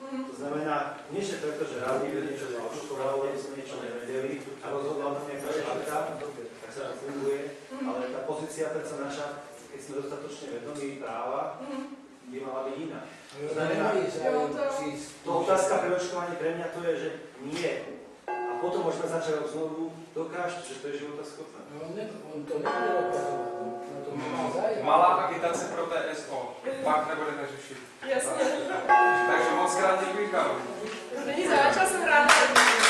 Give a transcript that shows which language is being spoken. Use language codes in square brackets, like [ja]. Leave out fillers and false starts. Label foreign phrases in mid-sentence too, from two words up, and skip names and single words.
[sk] To znamená, nie že preto, že rád niekto niečo zaočkoval, alebo sme niečo nevedeli a rozhodla to nejaká štátka, tak sa to funguje, ale tá pozícia predsa naša, keď sme dostatočne vedomí práva, by mala byť iná. To znamená, to otázka pre očkovanie pre mňa to je, že nie. A potom môžeme začať znovu dokážť, že to je životaschopné. [cs] On to nebude dokazovat, na to má zájem. Malá agitace pro TSO, pak nebudete řešit. Jasně. Takže moc krát děkuji, Karol. Není záč, já jsem ráda.